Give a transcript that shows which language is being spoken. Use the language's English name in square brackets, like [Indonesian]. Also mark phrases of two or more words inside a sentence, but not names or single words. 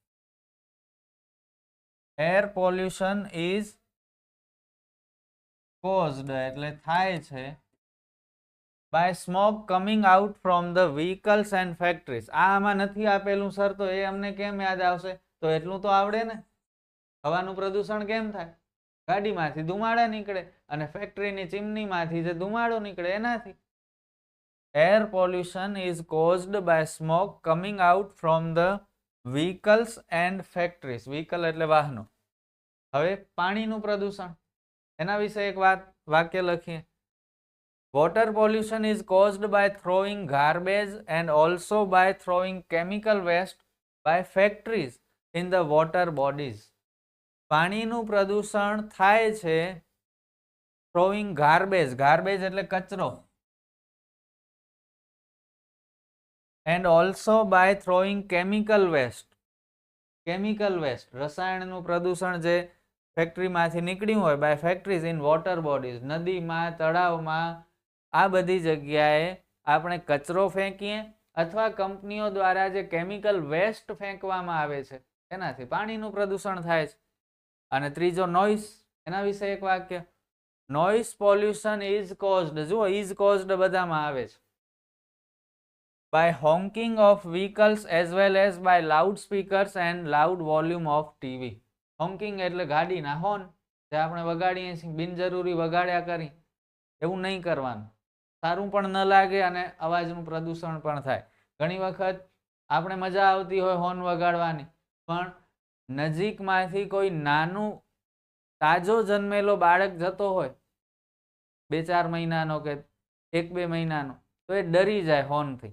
[English] air pollution is caused [Gujarati] એટલે થાય છે [English] by smoke coming out from the vehicles and factories. [Gujarati] આમાં નથી આપેલું સર, તો એ અમને કેમ યાદ આવશે? તો એટલું તો આવડે ને. હવાનું પ્રદૂષણ કેમ થાય? ગાડીમાંથી ધુમાડા નીકળે અને ફેક્ટરીની ચીમનીમાંથી જે ધુમાડો નીકળે એનાથી. [English] Air pollution is caused by smoke coming out from the vehicles and factories. [Gujarati] Vehicle એટલે વાહનો. હવે પાણીનું પ્રદૂષણ, એના વિશે એક વાક્ય લખીએ. [English] Water pollution is caused by throwing garbage and also by throwing chemical waste by factories in the water bodies. [Gujarati] પાણીનું પ્રદૂષણ થાય છે [English] throwing garbage. [Gujarati] Garbage એટલે કચરો. [English] and also by throwing chemical waste. chemical waste [Gujarati] રસાયણનું પ્રદૂષણ જે ફેક્ટરીમાંથી નીકળ્યું હોય [English] by factories in water bodies. [Gujarati] નદીમાં, તળાવમાં, આ બધી જગ્યાએ આપણે કચરો ફેંકીએ અથવા કંપનીઓ દ્વારા જે [English] chemical waste [Gujarati] ફેંકવામાં આવે છે એનાથી પાણીનું પ્રદૂષણ થાય છે. અને ત્રીજો નોઇસ, એના વિશે એક વાક્ય. [English] noise pollution is caused. [Gujarati] જુઓ, [English] is caused [Gujarati] બધામાં આવે છે. [English] by honking of vehicles as well as by loudspeakers and loud volume of TV. [Gujarati] honking એટલે ગાડીના હોર્ન જે આપણે વગાડીએ છીએ, બિનજરૂરી વગાડ્યા કરી એવું નહીં કરવાનું. સારું પણ ન લાગે અને અવાજનું પ્રદૂષણ પણ થાય. ઘણી વખત આપણે મજા આવતી હોય હોર્ન વગાડવાની, પણ નજીકમાંથી કોઈ નાનું તાજો જન્મેલો બાળક જતો હોય 2-4 મહિનાનો કે 1-2 મહિનાનો, તો એ ડરી જાય હોર્નથી.